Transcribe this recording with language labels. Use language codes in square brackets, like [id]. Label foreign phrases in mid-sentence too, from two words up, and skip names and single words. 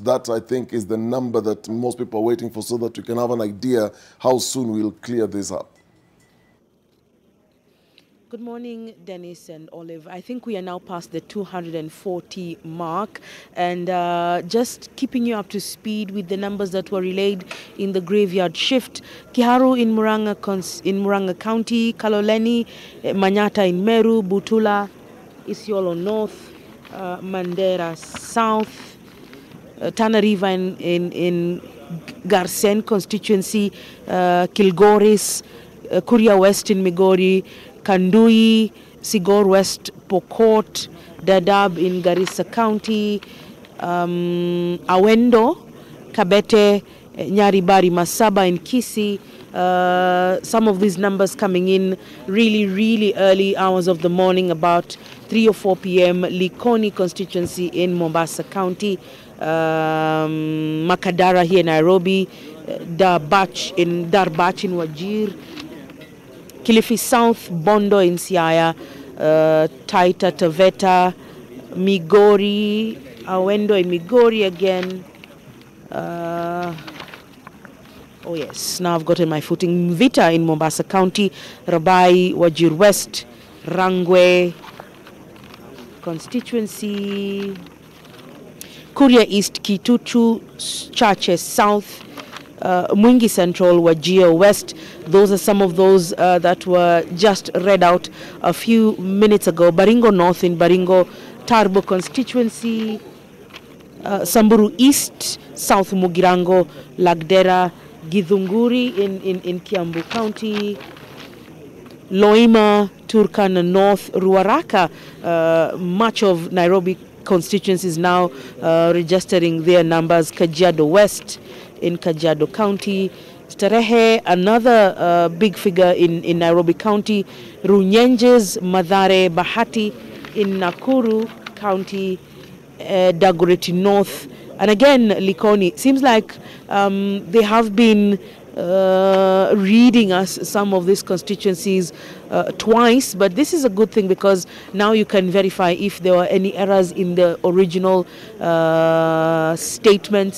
[en] That, I think, is the number that most people are waiting for so that we can have an idea how soon we'll clear this up. Good morning, Dennis and Olive. I think we are now past the 240 mark, and just keeping you up to speed with the numbers that were relayed in the graveyard shift. Kiharu in Murang'a County, Kaloleni, Manyata in Meru, Butula, Isiolo North, Mandera South, Tana River in Garsen constituency, Kilgoris, Kuria West in Migori, Kandui, Sigor West, Pokot, Dadaab in Garissa County, Awendo, Kabete, Nyaribari, Masaba in Kisii. Some of these numbers coming in really early hours of the morning, about 3 or 4 p.m. Likoni constituency in Mombasa County, Makadara here in Nairobi, Darbach in Wajir, Kilifi South, Bondo in Siaya, Taita Taveta, Migori, Awendo in Migori again. Oh yes, now I've gotten my footing. Mvita in Mombasa County, Rabai, Wajir West, Rangwe constituency, Kuria East, Kitutu, Chache South, Mwingi Central, Wajir West. Those are some of those that were just read out a few minutes ago. Baringo North in Baringo, Tarbo constituency, Samburu East, South Mugirango, Lagdera, Githunguri in Kiambu County, Loima, Turkana North, Ruaraka. Much of Nairobi constituencies now registering their numbers. Kajiado West in Kajiado County, Starehe, another big figure in Nairobi County, Runyenjes, Mathare, Bahati in Nakuru County, Dagoretti North, and again Likoni. Seems like they have been reading us some of these constituencies twice, but this is a good thing because now you can verify if there were any errors in the original statements.